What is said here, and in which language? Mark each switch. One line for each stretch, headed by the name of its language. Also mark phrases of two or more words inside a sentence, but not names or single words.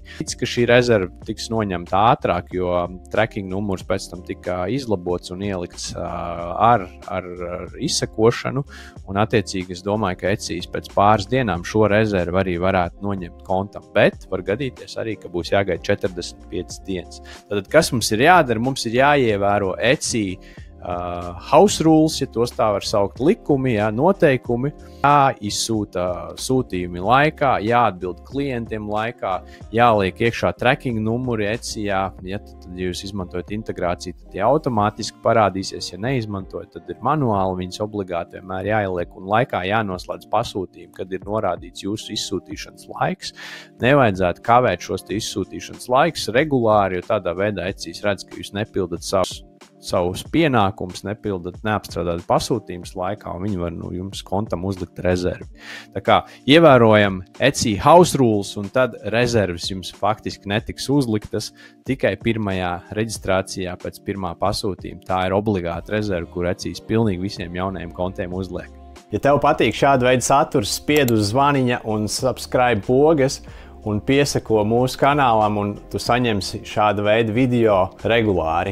Latvian: Ka šī rezerve tiks noņemta ātrāk, jo tracking numurs pēc tam tika izlabots un ielikts ar izsekošanu. Un attiecīgi es domāju, ka Etsijs pēc pāris dienām šo rezervi arī varētu noņemt kontam. Bet var gadīties arī, ka būs jāgaida 45 dienas. Tātad, kas mums ir jādara? Mums ir jāievēro Etsy
English: house rules,
Latvian: ja tos tā var saukt, likumi, noteikumi, jāizsūta sūtījumi laikā, jāatbild klientiem laikā, jāliek iekšā tracking numuri Etsyjā. Ja tad jūs izmantojat integrāciju, tad tie automātiski parādīsies. Ja neizmantojat, tad ir manuāli viņas obligāti vienmēr jāieliek un laikā jānoslēdz pasūtījumi, kad ir norādīts jūsu izsūtīšanas laiks. Nevajadzētu kavēt šos izsūtīšanas laikus regulāri, jo tādā veidā Etsijs redz, ka jūs nepildat savus pienākumus, nepildat neapstrādāt pasūtījumus laikā, un viņi var jums kontam uzlikt rezervi. Tā kā ievērojam Etsy
English: house rules,
Latvian: un tad rezerves jums faktiski netiks uzliktas tikai pirmajā reģistrācijā pēc pirmā pasūtījuma. Tā ir obligāta rezerve, kur Etsijs pilnīgi visiem jaunajiem kontiem uzliek. Ja tev patīk šāda veida saturs, spied uz zvaniņa un subscribe pogas, un piesako mūsu kanālam, un tu saņemsi šāda veida video regulāri.